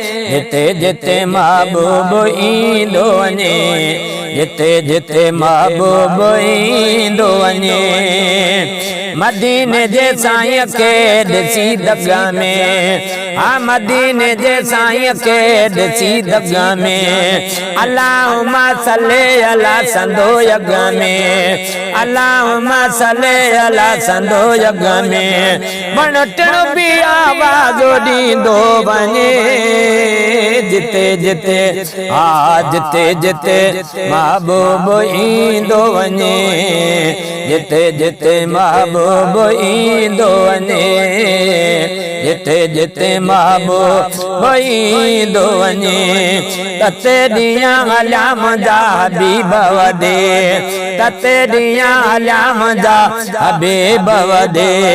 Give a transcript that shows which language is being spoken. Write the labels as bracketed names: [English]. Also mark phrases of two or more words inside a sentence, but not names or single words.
[Sindhi] جتي جتي محبوب ايندو وڃي، جتي جتي محبوب ايندو وڃي. مديني جي سائين کي ڏسي دڳ ۾، ها مديني جي سائين کي ڏسي دڳ ۾. [Arabic] اللهم صل على [Sindhi] سندو يڳ ۾، [Arabic] اللهم صل على [Sindhi] سندو يڳ ۾. وڻ ٽڻ به آواز ڏيندو وڃي، جتي جتي، ها جتي جتي محبوب ايندو وڃي، جتي جتي محبوب ايندو وڃي، جتي جتي محبوب ايندو وڃي، تتي ڏينهن علام جا حبيب وڏي، تتي ڏينهن علام جا هبيب وڏي.